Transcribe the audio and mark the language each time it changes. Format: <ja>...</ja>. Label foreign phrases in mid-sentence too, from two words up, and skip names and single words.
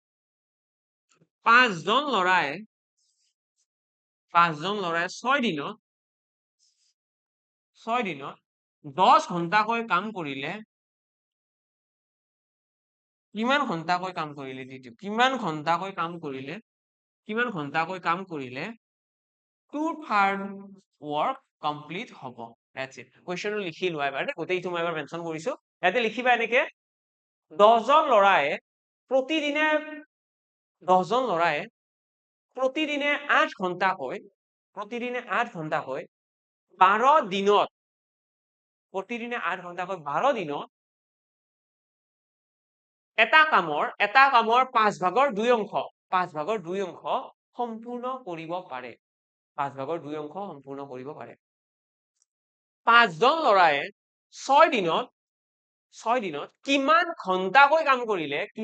<as>5 জন ল'ৰাই 6 দিনত 10 ঘন্টাকৈ কাম কৰিলে কিমান ঘন্টাকৈ কাম কৰিলে 2/3</as> <en>work complete</en> <as>হ'ব</as> <en>that's it</en> <as>কুৱেশ্যনটো লিখি লোৱা এবাৰ গোটেইটো মই এবাৰ মেনচন কৰিছো ইয়াতে লিখিবা এনেকে 10 জন ল'ৰাই প্ৰতিদিনে 8 ঘন্টাকৈ 12 দিনত এটা কামৰ 5 ভাগৰ 2 অংশ সম্পূৰ্ণ কৰিব পাৰে 5 জন ল'ৰাই 6 দিনত কিমান ঘন্টাকৈ কাম কৰিলে</as>